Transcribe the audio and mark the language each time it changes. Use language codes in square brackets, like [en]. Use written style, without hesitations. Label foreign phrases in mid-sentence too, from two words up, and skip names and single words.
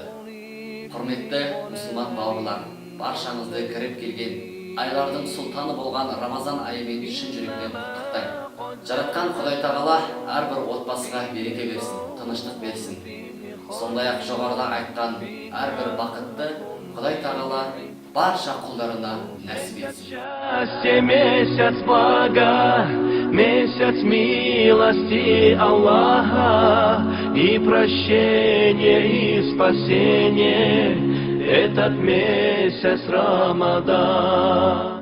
[kk] Құрметті мұсылман бауырлар, баршаңызды кіріп келген айлардың сұлтаны болған Рамазан айымен шын жүректен құттықтаймын. Жаратқан Құдай тағала әрбір отбасыға береке берсін, тыныштық берсін. Сондай-ақ жоғарыда айтқан әрбір бақытты Құдай тағала барша құлдарына нәсіп етсін. [ru] Месяц блага, месяц милости Аллаха, и прощение, и спасение, этот месяц Рамадан.